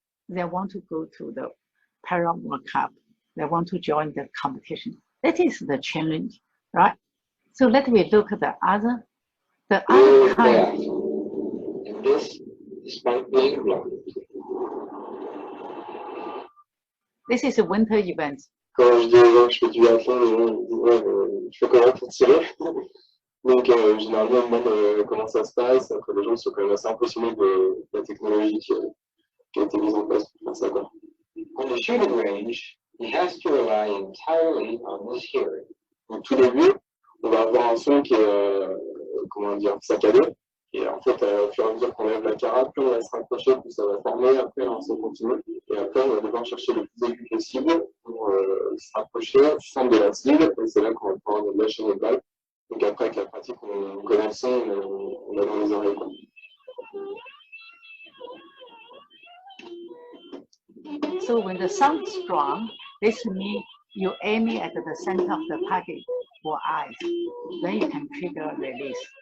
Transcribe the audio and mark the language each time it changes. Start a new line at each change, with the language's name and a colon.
English: They want to go to the Para World Cup. They want to join the competition. That is the challenge, right? So let me look at the other kind. And this, despite being blind. This is a winter event.
French: Quand je dis aux gens que je fais du biathlon, les gens disent ouais, je fais comment pour tirer. Donc généralement ils demandent comment ça se passe. Après les gens sont quand même assez impressionnés de la technologie qui a été mise en place pour faire ça, quoi.
English: On the shooting range, he has to rely entirely on his hearing.
French: Au tout début, on va avoir un son qui est comment dire, saccadé. Et en fait, au fur et à mesure qu'on lève la carafe, plus on va se rapprocher, plus ça va former. Après, on se continue. Et après, on va devoir chercher le plus aigu possible pour se rapprocher du centre de la cible. Et c'est là qu'on va pouvoir lâcher notre balle. Donc après, avec la pratique, on connaît le son, on a dans les oreilles.
English: So when the sound is strong, this means you aim it at the center of the target or eyes. Then you can trigger release.